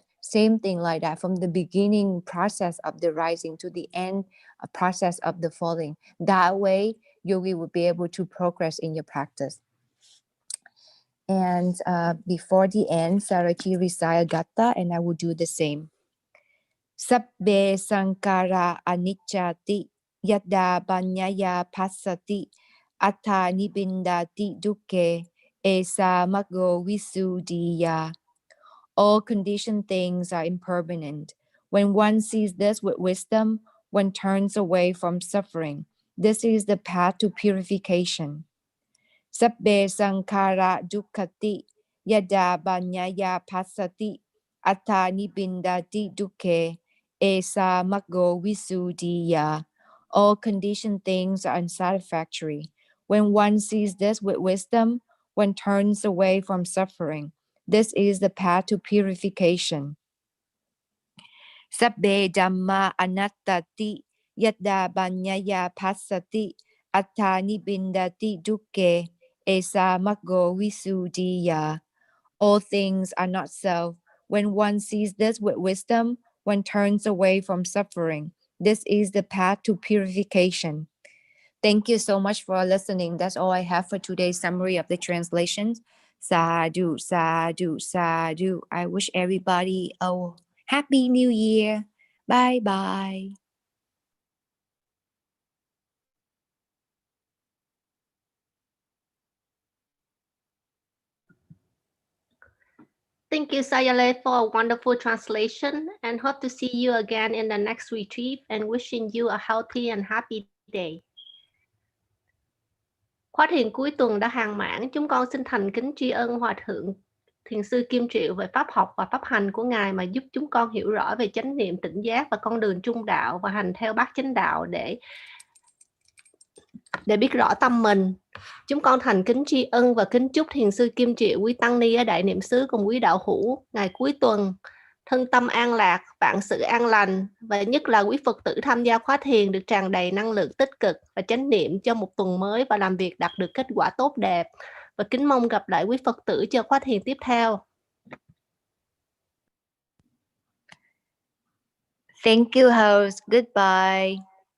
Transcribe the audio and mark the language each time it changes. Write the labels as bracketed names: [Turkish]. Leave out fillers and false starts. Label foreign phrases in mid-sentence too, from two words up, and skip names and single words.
[English] Same thing like that, from the beginning process of the rising to the end process of the falling. That way, yogi will be able to progress in your practice. And before the end, Sayagyi recite Gatta, and I will do the same. [Pali] Sabbe sankara anicchati yada banyaya passati atta nibindati dukke esa maggo visuddhiya. [English] All conditioned things are impermanent. When one sees this with wisdom, one turns away from suffering. This is the path to purification. [Pali] Sabbe sankara dukkati yada banyaya passati atta nibindati dukke esa maggo visuddhiya. [English] All conditioned things are unsatisfactory. When one sees this with wisdom, one turns away from suffering. This is the path to purification. [Pali] Sabbe Dhamma anattati yadda banyaya passati attani bindati dukke esa maggo visuddhiya. [English] All things are not self. When one sees this with wisdom, one turns away from suffering. This is the path to purification. Thank you so much for listening. That's all I have for today's summary of the translations. [Pali] Sadhu, sadhu, sadhu. [English] I wish everybody a happy new year. Bye bye. Thank you, Sayale, for a wonderful translation, and hope to see you again in the next retreat, and wishing you a healthy and happy day. [Vietnamese] Khóa thiền cuối tuần đã hàng mãn, chúng con xin thành kính tri ân Hòa Thượng Thiền sư Kim Triệu về pháp học và pháp hành của Ngài mà giúp chúng con hiểu rõ về chánh niệm tỉnh giác và con đường trung đạo và hành theo bát chánh đạo để biết rõ tâm mình. Chúng con thành kính tri ân và kính chúc Thiền sư Kim Triệu, quý tăng ni ở Đại Niệm xứ cùng quý đạo hữu ngày cuối tuần thân tâm an lạc, vạn sự an lành, và nhất là quý Phật tử tham gia khóa thiền được tràn đầy năng lượng tích cực và chánh niệm cho một tuần mới và làm việc đạt được kết quả tốt đẹp. Và kính mong gặp lại quý Phật tử cho khóa thiền tiếp theo. [English] Thank you, host. Goodbye.